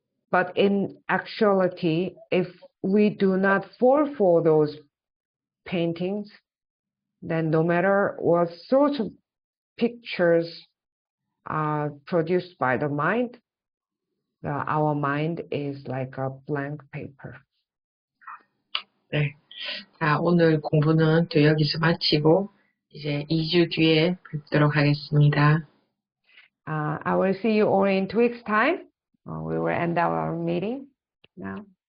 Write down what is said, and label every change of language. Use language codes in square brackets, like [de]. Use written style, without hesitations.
[en] But in actuality, if we do not fall for those paintings, then no matter what sort of pictures are produced by the mind, our mind is like a blank paper. [ko] 네. 자, 오늘 공부는 또 여기서 마치고 이제 2주 뒤에 뵙도록 하겠습니다. [en] I will see you all in 2 weeks' time. We will end our meeting now.